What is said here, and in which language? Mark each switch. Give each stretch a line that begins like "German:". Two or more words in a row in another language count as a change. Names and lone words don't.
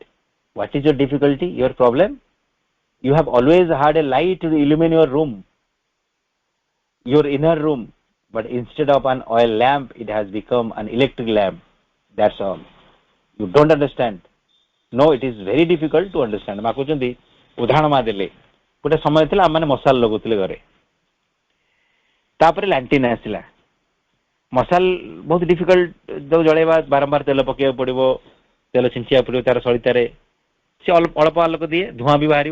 English: What is your difficulty, your problem? You have always had a light to illumine your room, your inner room, but instead of an oil lamp it has become an electric lamp. That's all. You don't understand. No, it is very difficult to understand.
Odia: ମା କହୁଛନ୍ତି, ଉଦାହରଣ ମା ଦେଲେ, ଗୋଟେ ସମୟ ଥିଲା ଆମମାନେ ମଶାଲ ଲଗାଉଥିଲେ ଘରେ, ତାପରେ ଲାଣ୍ଟିନ ଆସିଲା। ମଶାଲ ବହୁତ ଡିଫିକଲ୍ଟ ଯୋଉ ଜଳେଇବା, ବାରମ୍ବାର ତେଲ ପକେଇବାକୁ ପଡିବ, ତେଲ ଛିଞ୍ଚିବାକୁ ପଡିବ ତାର ସଳିତାରେ, ସେ ଅଳ୍ପ ଆଲୋକ ଦିଏ, ଧୂଆଁ ବି ବାହାରିବ।